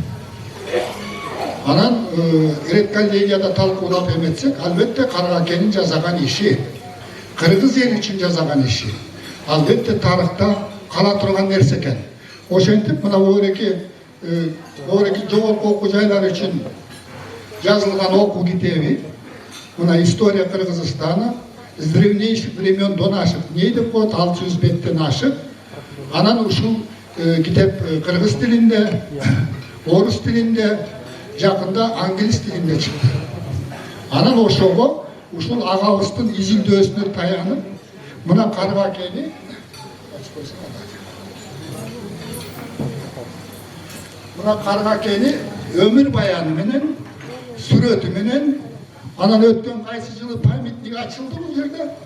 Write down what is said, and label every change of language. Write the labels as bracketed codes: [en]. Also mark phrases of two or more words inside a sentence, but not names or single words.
[ky] Анан редколлегияда талкуулап эметсек, албетте Карга акенин жазаган иши, кыргыз эл үчүн жазаган иши, албетте тарыхта кала турган нерсе экен. Ошентип мына Гоореке жогорку окуу жайлар үчүн жазылган окуу китеби, мына [ru] история Кыргызстана, с древнейших времен до наших дней [ky] деп коет, 600 беттен ашык. Анан ушул китеп кыргыз тилинде, орус тилинде, жакында англис тилинде чыкты. Анан ошого ушул агабыздын изилдөөсүнө таянып, мына Карга акени өмүр баяны менен, сүрөтү менен, анан өткөн кайсы жылы памятник ачылды бул жерде?